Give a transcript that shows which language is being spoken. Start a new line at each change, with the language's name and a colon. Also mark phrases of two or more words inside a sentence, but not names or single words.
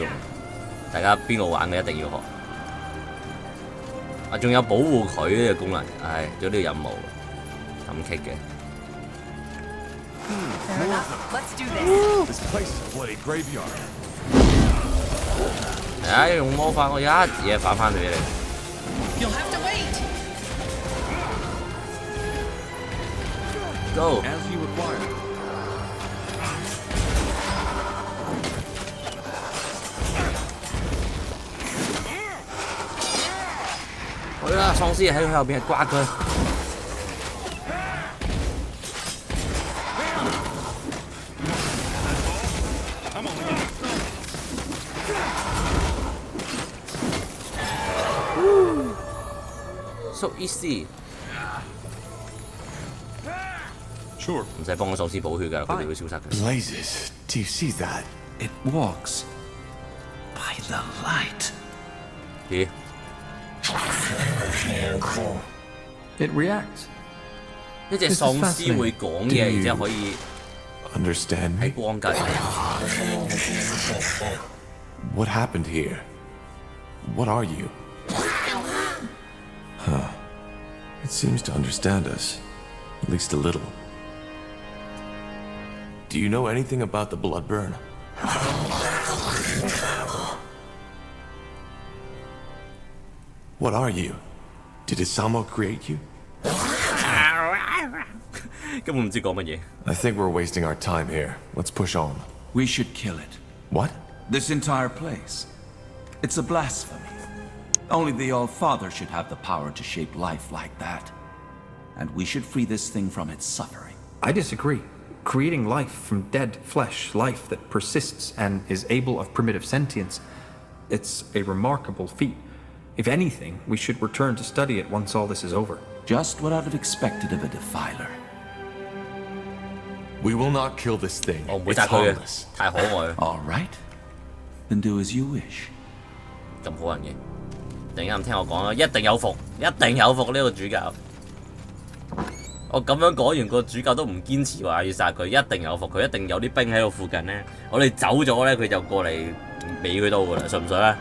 Cantonese: 大家邊個玩嘅一定要學。啊，仲有保護佢呢個功能，唉，做呢個任務咁棘嘅。唉，用魔法我一嘢反翻佢俾你。Go.
English: As you require.
Cantonese: 去啦！喪屍喺佢後邊，刮佢。
English: So easy。 Sure.
Cantonese: 唔使幫個喪屍補血㗎，佢哋會消失嘅。
English: Blazes, do you see that? It walks by the light.
Cantonese: 咦？
English: It reacts.
Cantonese: 一隻喪屍會講嘢，然之後可以
English: understand
Cantonese: 喺
English: me?
Cantonese: 光隔離。
English: What happened here? What are you? Huh. It seems to understand us, at least a little. Do you know anything about the blood burn? What are you? Did Isamo create you?
Cantonese: 根本唔知講乜嘢。
English: I think we're wasting our time here. Let's push on. We should kill it. What? This entire place. It's a blasphemy. Only the All-Father should have the power to shape life like that. And we should free this thing from its suffering. I disagree. Creating life from dead flesh, life that persists and is able of primitive sentience, it's a remarkable feat. If anything, we should return to study it once all this is over. Just what I'd have expected of a defiler. We will not kill this thing.
Cantonese: 我唔會
English: It's
Cantonese: 殺佢嘅，
English: harmless.
Cantonese: 太可愛啦。
English: All right. Then do as you wish.
Cantonese: 咁好人嘅，突然間唔聽我講啦，一定有伏，一定有伏呢個主教。我咁樣講完，個主教都唔堅持話要殺佢，一定有伏，佢一定有啲兵喺度附近咧。我哋走咗咧，佢就過嚟尾佢刀噶啦，信唔信啊？